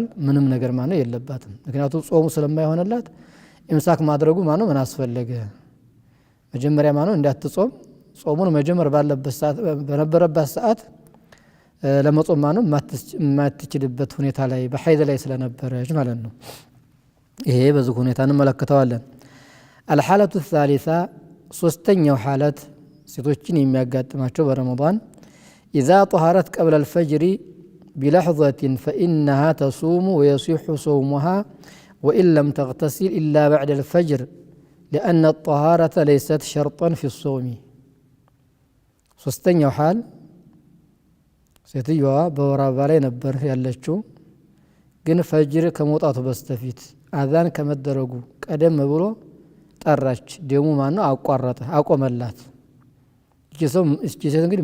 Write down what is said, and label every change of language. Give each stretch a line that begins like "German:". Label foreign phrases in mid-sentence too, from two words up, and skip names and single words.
Amharic: ምንም ነገር ማነው የለባትም ምክንያቱም ጾሙ ስለማይሆንላት ኢምሳክ ማድረጉ ማነው ምን አስፈለገ መጀመሪያ ማነው እንዳትጾም ጾሙን መጀመር ባለበት ሰዓት በነበረበት ሰዓት ለመጾም ማነው ማትችልበት ሁኔታ ላይ በሐይድ ላይ ስለነበረች ማለት ነው ይሄ በዚህ ሁኔታ እንመለከተዋለን
Arabic: الحالة الثالثة
Amharic: ሶስተኛው ሐለት ሴቶችን የሚያጋጥማቸው በረመዳን
Arabic: إذا طهرت قبل الفجر بلحظة فإنها تصوم ويصح صومها وإن لم تغتسل إلا بعد الفجر لأن الطهارة ليست شرطا في الصوم
Amharic: ሶስተኛው ሐል ሴትዮዋ በወራባ ላይ ነበር ያለችው ግን ፈጅር ከመውጣቱ በስተፊት አዛን ከመደረጉ ቀደም ብሎ ጠራች ደሙ ማነው አቋረጠ አቆመላት እቺ ሴት እንግዲህ